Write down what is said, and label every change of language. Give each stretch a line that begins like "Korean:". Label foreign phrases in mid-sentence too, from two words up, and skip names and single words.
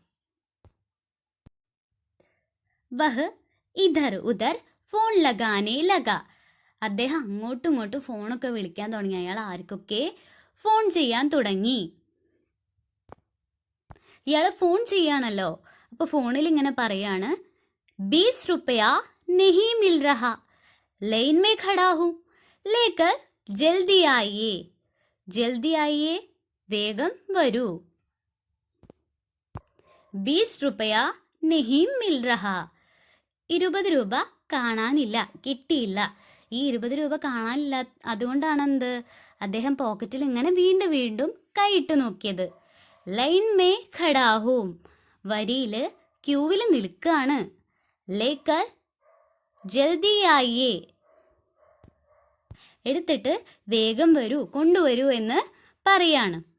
Hindi: वह इधर उधर फ़ोन लगाने लगा,
Malayalam: അദ്ദേഹം അങ്ങോട്ടും ഇങ്ങോട്ടും ഫോണൊക്കെ വിളിക്കാൻ തുടങ്ങി. അയാൾ ആർക്കൊക്കെ ഫോൺ ചെയ്യാൻ തുടങ്ങി. ഇയാൾ ഫോൺ ചെയ്യാണല്ലോ, അപ്പൊ ഫോണിൽ ഇങ്ങനെ പറയാണ്,
Hindi: 20 रुपया नहीं मिल रहा, लाइन में खड़ा हूँ, लेकर जल्दी आइए,
Malayalam: വേഗം വരൂ.
Hindi: 20 रुपया नहीं मिल रहा,
Malayalam: 20 രൂപ കാണാനില്ല, കിട്ടിയില്ല. ഈ 20 രൂപ കാണാനില്ല, അതുകൊണ്ടാണ് എന്ത് അദ്ദേഹം പോക്കറ്റിൽ ഇങ്ങനെ വീണ്ടും വീണ്ടും കൈയിട്ട് നോക്കിയത്.
Hindi: लाइन में खड़ा हूँ,
Malayalam: വരിയിൽ ക്യൂവിൽ നിൽക്കുകയാണ്.
Hindi: लेकर जल्दी आइए,
Malayalam: എടുത്തിട്ട് വേഗം വരൂ, കൊണ്ടുവരൂ എന്ന് പറയാണ്.